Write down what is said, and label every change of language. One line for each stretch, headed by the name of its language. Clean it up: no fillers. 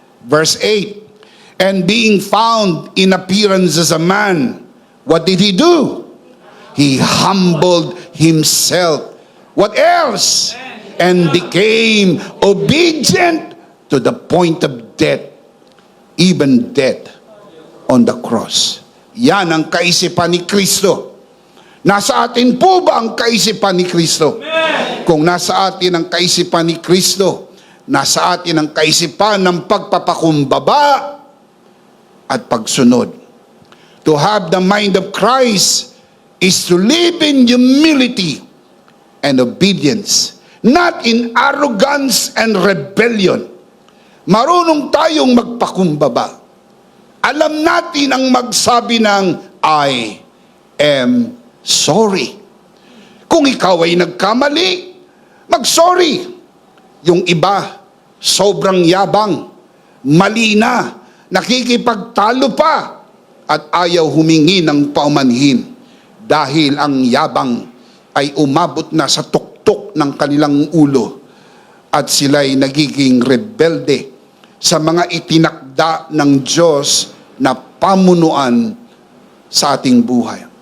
English: Verse 8, and being found in appearance as a man, what did he do? He humbled himself What else? And became obedient to the point of death, even death on the cross.
Filipino: Yan ang kaisipan ni Kristo. Nasa atin po ba ang kaisipan ni Kristo? Kung nasa atin ang kaisipan ni Kristo, nasa atin ang kaisipan ng pagpapakumbaba at pagsunod.
English: To have the mind of Christ is to live in humility and obedience, not in arrogance and rebellion.
Filipino: Marunong tayong magpakumbaba. Alam natin ang magsabi ng
English: I am sorry.
Filipino: Kung ikaw ay nagkamali, mag-sorry. Yung iba, sobrang yabang, mali na, nakikipagtalo pa, at ayaw humingi ng paumanhin dahil ang yabang ay umabot na sa tuktok ng kanilang ulo at sila'y nagiging rebelde sa mga itinakda ng Diyos na pamunuan sa ating buhay.